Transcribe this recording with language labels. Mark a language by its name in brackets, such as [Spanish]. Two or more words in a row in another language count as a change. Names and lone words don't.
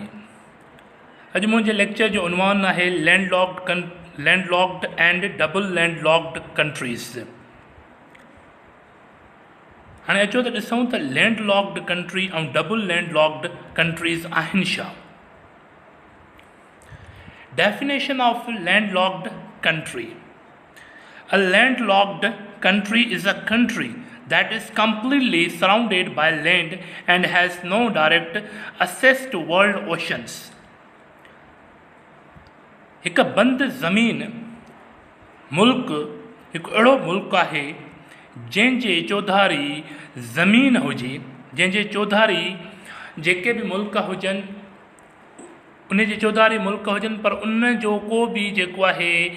[Sindhi] अॼु मुंहिंजे लेक्चर जो उनवान आहे [English] landlocked and double landlocked countries. [Sindhi] हाणे अचो त ॾिसूं त [English] landlocked country [Sindhi] ऐं [English] double landlocked countries [Sindhi] आहिनि छा। [English] Definition of landlocked country. A landlocked country is a country that is completely surrounded by land and has no direct access to world oceans. [Sindhi] हिकु बंद ज़मीन मुल्क हिकु अहिड़ो मुल्क आहे जंहिंजे चौधारी ज़मीन हुजे, जंहिंजे चौधारी जेके बि मुल्क हुजनि उन जे चौधारी मुल्क हुजनि, पर उन जो को बि जेको आहे